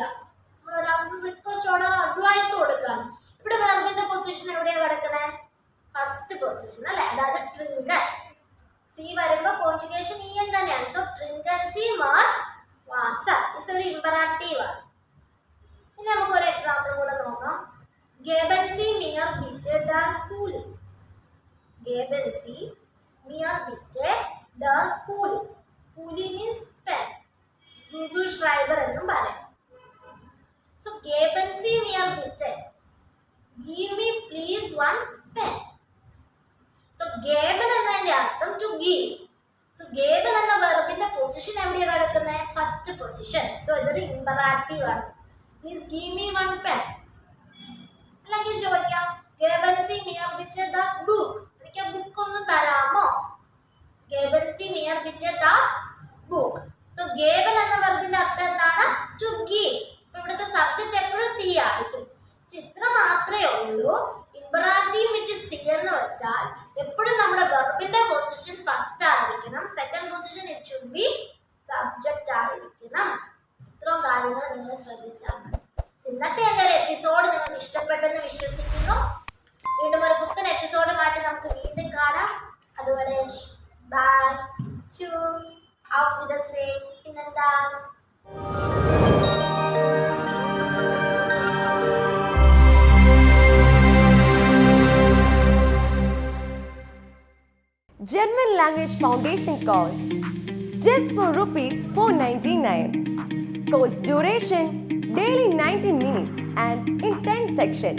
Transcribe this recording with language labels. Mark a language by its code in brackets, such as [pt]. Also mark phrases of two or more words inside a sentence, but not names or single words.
[ml] നമ്മൾ ഒരാൾക്ക് [en] request order advice [ml] കൊടുക്കുകയാണ്. ഇവിടെ വെർബിന്റെ പൊസിഷൻ എവിടെയാണ് കിടക്കണേ? [en] first position [ml] അല്ലെ. അതായത് [de] trinken, Sie [ml] വരുമ്പോ [en] conjugation in [ml] തന്നെയാണ്. സോ [de] trinken Sie mehr Wasser [ml] ഇസ് ഒരു ഇമ്പറാറ്റീവ് ആണ്. ഇനി നമുക്ക് [de] bitte der Kuli. Geben Sie mir bitte der Kuli. [en] Kuli means pen. Google Schreiber [ml] എന്നും പറയാം. [de] So geben Sie mir bitte. [en] Give me please one pen. [de] So geben [ml] എന്നതിന്റെ അർത്ഥം [en] to give. [de] So geben [ml] എന്ന വെർബിന്റെ പൊസിഷൻ എവിടെയാണ് കിടക്കുന്നത്? [en] first position. [ml] സോ ഇതൊരു ഇമ്പറാറ്റീവ് ആണ്. [en] Please give me one pen. [ml] അല്ലെങ്കിൽ ചോദിക്കാം [de] geben Sie mir bitte das Buch. [ml] എനിക്ക് ബുക്ക് ഒന്ന് തരാമോ? [de] geben Sie mir bitte das Buch. So geben [ml] എന്ന വെർബിന്റെ അർത്ഥം എന്താണ്? [en] To give. [ml] അപ്പോൾ ഇവിടുത്തെ സബ്ജക്റ്റ് എപ്പോഴും സി ആയിരിക്കും. സോ ഇത്ര മാത്രമേ ഉള്ളൂ. [en] imperative with [ml] സി എന്ന് വെച്ചാൽ എപ്പോഴും നമ്മുടെ വെർബിന്റെ പൊസിഷൻ ഫസ്റ്റ് ആയിരിക്കണം. [en] second position it should be subject ആയിരിക്കണം. [ml] ഇത്രയും കാര്യങ്ങൾ നിങ്ങൾ ശ്രദ്ധിച്ചാൽ മതി. ഇന്നത്തെ എൻ്റെ ഒരു എപ്പിസോഡ് നിങ്ങൾക്ക് ഇഷ്ടപ്പെട്ടെന്ന് വിശ്വസിക്കുന്നു. വീണ്ടും ഒരു പുത്തൻ എപ്പിസോഡുമായിട്ട് നമുക്ക് വീണ്ടും കാണാം. അതുവരെ ബൈ, [de] tschüss, auf Wiedersehen, vielen Dank. [en] German Language Foundation course just for rupees 499. Course duration daily 90 minutes and in 10 sections.